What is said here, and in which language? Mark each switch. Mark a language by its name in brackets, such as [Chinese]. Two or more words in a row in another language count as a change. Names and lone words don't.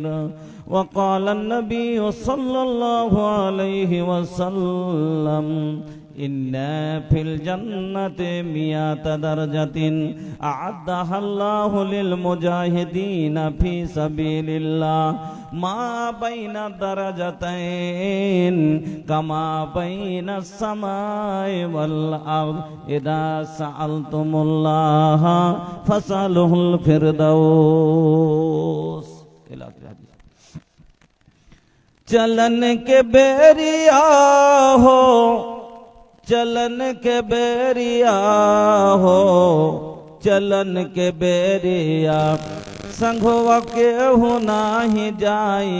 [Arabic] وقال النبي صلى الله عليه وسلم إن في الجنة 100 درجة أعدها الله للمجاهدين في سبيل الله ما بين درجتين كما بين السماء والأرض. إذا سألتم الله فاسألوه الفردوس. [Bhojpuri] चलन के बेरिया हो, चलन के बेरिया हो, चलन के बेरिया संघवा के हो नाही जाई.